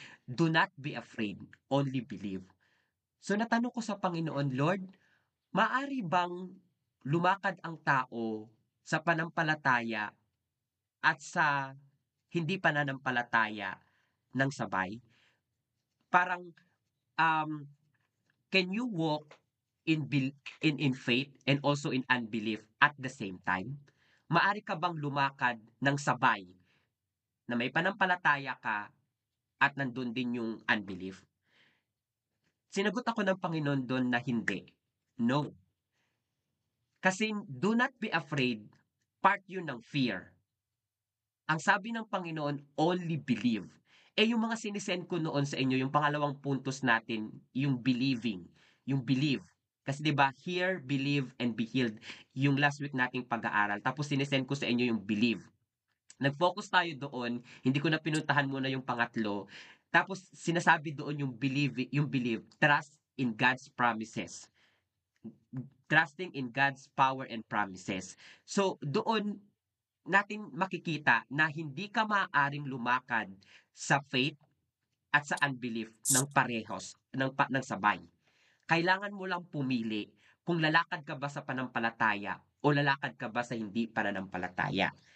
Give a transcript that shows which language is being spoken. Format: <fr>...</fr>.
<en>"Do not be afraid, only believe."</en> <tl>So natanong ko sa Panginoon, "Lord, maaari bang lumakad ang tao sa pananampalataya at sa hindi pananampalataya ng sabay?"</tl> <en>Parang, um can you walk in faith and also in unbelief at the same time?</en> <tl>Maari ka bang lumakad ng sabay na may pananampalataya ka at nandun din yung unbelief? Sinagot ako ng Panginoon dun na hindi.</tl> <en>No. Kasi do not be afraid, part yun ng fear.</en> <tl>Ang sabi ng Panginoon,</tl> <en>only believe.</en> <tl>Eh yung mga sinisend ko noon sa inyo, yung pangalawang puntos natin, yung believing, yung believe. Kasi 'di ba,</tl> <en>hear, believe, and be healed.</en> <tl>Yung last week nating pag-aaral. Tapos sinisend ko sa inyo yung believe. Nag-focus tayo doon, hindi ko na pinuntahan muna yung pangatlo. Tapos sinasabi doon yung believe,</tl> <en>trust in God's promises. Trusting in God's power and promises.</en> <tl>So doon natin makikita na hindi ka maaaring lumakad sa faith at sa unbelief ng parehos, ng sabay. Kailangan mo lang pumili kung lalakad ka ba sa panampalataya o lalakad ka ba sa hindi pananampalataya.</tl>